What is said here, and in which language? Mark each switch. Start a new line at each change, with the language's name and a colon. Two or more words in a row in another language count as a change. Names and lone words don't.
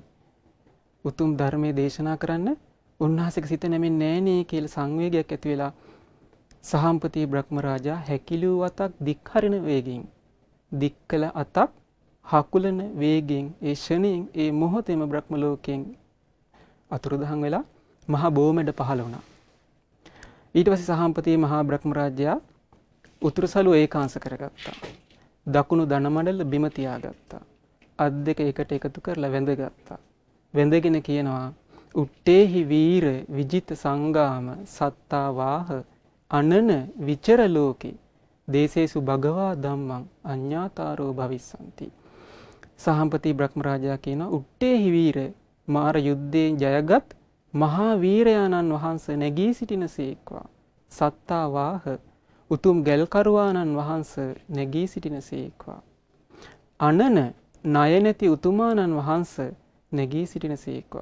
Sinhala: උතුම් ධර්මයේ දේශනා කරන්න උන්වහන්සේගේ සිත නැමෙන්නේ නැහනේ කියලා සංවේගයක් ඇති වෙලා සහම්පති බ්‍රහ්ම රාජා හැකිලූ අතක් දික් හරින වේගයෙන්, දික්කල අතක් හකුලන වේගයෙන්, ඒ ෂණයෙන් ඒ මොහොතේම බ්‍රහ්ම ලෝකයෙන් අතුරුදහන් වෙලා මහා බෝමැඩ පහළ වුණා. ඊට පස්සේ සහම්පති මහා බ්‍රහ්ම රාජයා උතුරුසලුව ඒකාංශ කරගත්තා. දකුණු දනමඩල බිම තියාගත්තා. අත් දෙක එකට එකතු කරලා වැඳගත්තා. වැඳගෙන කියනවා,
Pali: උත්තේහි වීර විජිත සංගාම සත්තා වාහ අනන විචර ලෝකේ දේශේසු භගවා ධම්මං අඤ්ඤාතාරෝ භවිස්සanti.
Sinhala: සහම්පති බ්‍රහ්ම රාජා කියනවා,
Pali: උත්තේහි වීර,
Sinhala: මාර යුද්ධයෙන් ජයගත් මහා වීරයාණන් වහන්සේ නැගී සිටිනසේක්වා.
Pali: සත්තා වාහ,
Sinhala: උතුම් ගැල්කරුවාණන් වහන්සේ නැගී සිටිනසේක්වා. අනන, ණය නැති උතුමාණන් වහන්සේ නැගී සිටිනසේක්වා.